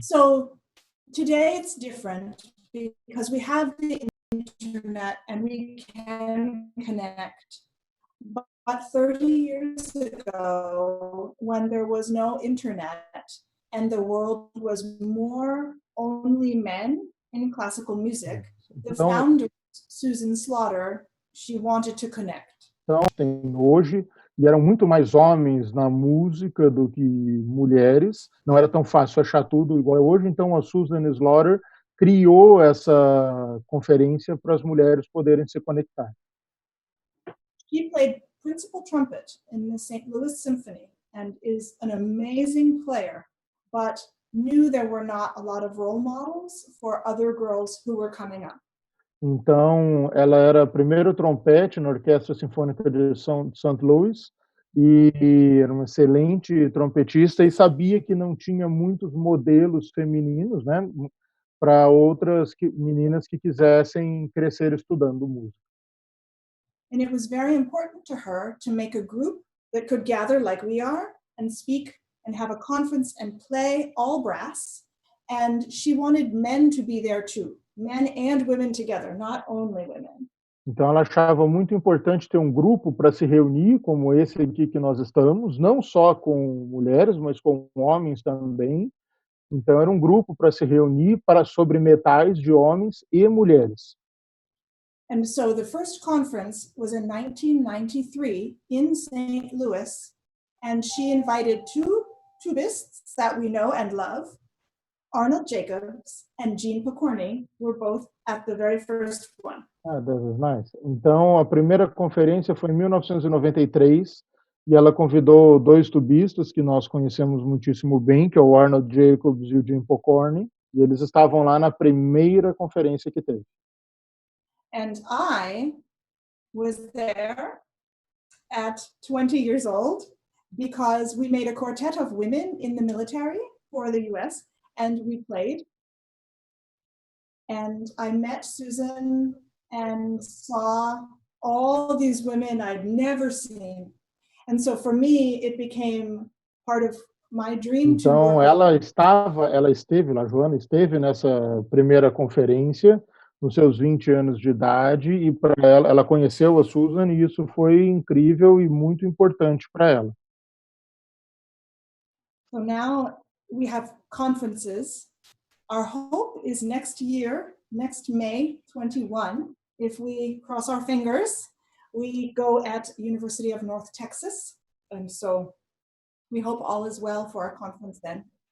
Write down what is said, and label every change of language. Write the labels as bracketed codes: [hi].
[en] So today it's different because we have the internet and we can connect. But 30 years ago, when there was no internet and the world was more only men in classical music, the founder, Susan Slaughter, she wanted to connect. [pt] Então, tem hoje, e eram muito mais homens na música do que mulheres, não era tão fácil achar tudo igual hoje, então a Susan Slaughter criou essa conferência para as mulheres poderem se conectar. [en] She played principal trumpet in the St. Louis Symphony and is an amazing player, but knew there were not a lot of role models for other girls who were coming up. [pt] Então, ela era primeiro trompete na Orquestra Sinfônica de St. Louis e era uma excelente trompetista e sabia que não tinha muitos modelos femininos, né, para outras meninas que quisessem crescer estudando música. [en] And it was very important to her to make a group that could gather like we are and speak and have a conference and play all brass. And she wanted men to be there too, men and women together, not only women. [pt] Então ela achava muito importante ter um grupo para se reunir, como esse aqui que nós estamos, não só com mulheres, mas com homens também. Então era um grupo para se reunir sobre metais de homens e mulheres. [en] And so the first conference was in 1993 in St. Louis, and she invited two tubists that we know and love, Arnold Jacobs and Jean Pokorny, were both at the very first one. Ah, that is nice. [pt] Então a primeira conferência foi em 1993 e ela convidou dois tubistas que nós conhecemos muitíssimo bem, que é o Arnold Jacobs e o Jean Pokorny, e eles estavam lá na primeira conferência que teve. [en] And I was there at 20 years old because we made a quartet of women in the military for the US, and we played. And I met Susan and saw all these women I'd never seen. And so for me, it became part of my dream. [pt] Então ela esteve lá, Joana esteve nessa primeira conferência nos seus 20 anos de idade e para ela conheceu a Susan e isso foi incrível e muito importante para ela. [en] So now we have conferences. Our hope is next year, next May 21, if we cross our fingers, we go at University of North Texas. And so we hope all is well for our conference then.